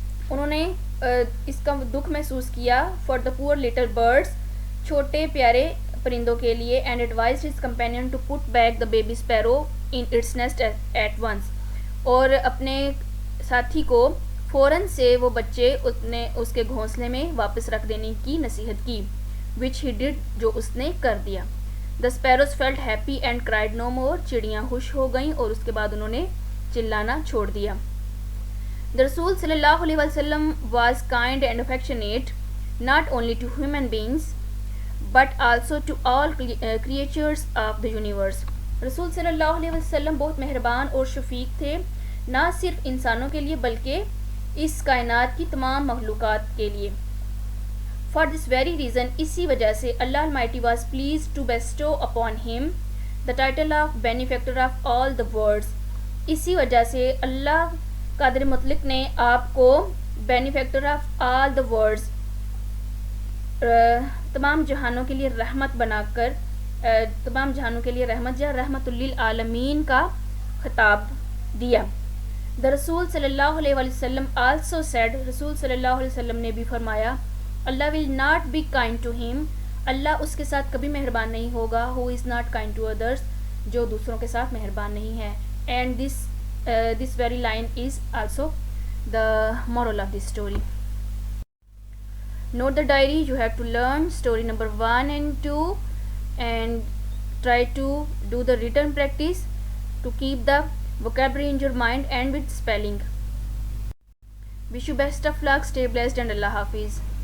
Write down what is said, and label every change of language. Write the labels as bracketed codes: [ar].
[ur] انہوں نے اس کا دکھ محسوس کیا [en] for the poor little birds, [ur] چھوٹے پیارے پرندوں کے لیے. [en] And advised his companion to put back the baby sparrow in its nest at once. [ur] اور اپنے ساتھی کو فوراً سے وہ بچے اس کے گھونسلے میں واپس رکھ دینے کی نصیحت کی. [en] which he did, [ur] جو اس نے کر دیا. [en] The sparrows felt happy and cried no more. [ur] چڑیاں خوش ہو گئیں اور اس کے بعد انہوں نے چلانا چھوڑ دیا. [en] The رسول صلی اللہ علیہ وسلم was kind and affectionate not only to human beings but also to all creatures of the universe. [ur] رسول صلی اللہ علیہ وسلم بہت مہربان اور شفیق تھے, نہ صرف انسانوں کے لیے بلکہ اس کائنات کی تمام مخلوقات کے لیے. [en] For this very reason, [ur] اسی وجہ سے [en] Allah Almighty was pleased to bestow upon him the title of benefactor of all the worlds. [ur] اسی وجہ سے اللہ قادر مطلق نے آپ کو [en] benefactor of all the worlds, [ur] تمام جہانوں کے لیے رحمت بنا کر, تمام جہانوں کے لیے رحمت یا رحمت للعالمین کا خطاب دیا. [en] The [ur] رسول صلی اللہ علیہ وسلم also said. رسول صلی اللہ علیہ وسلم نے بھی فرمایا [en] Allah will not be kind to him. [ur] اللہ اس کے ساتھ کبھی مہربان نہیں ہوگا. [en] Who is not kind to others, [ur] جو دوسروں کے ساتھ مہربان نہیں ہے. [en] And this very line is also the moral of this story. Note the diary. You have to learn story number 1 and 2 and try to do the written practice to keep the vocabulary in your mind and with spelling. Wish you best of luck. Stay blessed and Allah Hafiz.